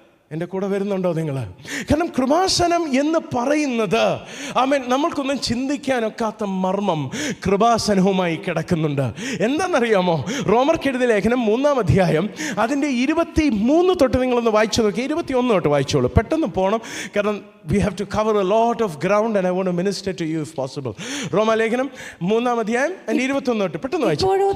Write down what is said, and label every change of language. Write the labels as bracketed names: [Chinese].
[Malayalam] എൻ്റെ കൂടെ വരുന്നുണ്ടോ നിങ്ങൾ? കാരണം കൃപാസനം എന്ന് പറയുന്നത് നമ്മൾക്കൊന്നും ചിന്തിക്കാനൊക്കാത്ത മർമ്മം കൃപാസനവുമായി കിടക്കുന്നുണ്ട്. എന്താണെന്നറിയാമോ? റോമർക്കെഴുതിയ ലേഖനം 3-ാം അധ്യായം അതിൻ്റെ 23 തൊട്ട് നിങ്ങളൊന്ന് വായിച്ചു നോക്കി. 21 തൊട്ട് വായിച്ചോളൂ, പെട്ടെന്ന് പോകണം. [English] കാരണം we have to cover a lot of ground and I want to minister to you if possible. [Malayalam] റോമാലേഖനം 3-ാം അധ്യായം 21 തൊട്ട് പെട്ടെന്ന് വായിച്ചു.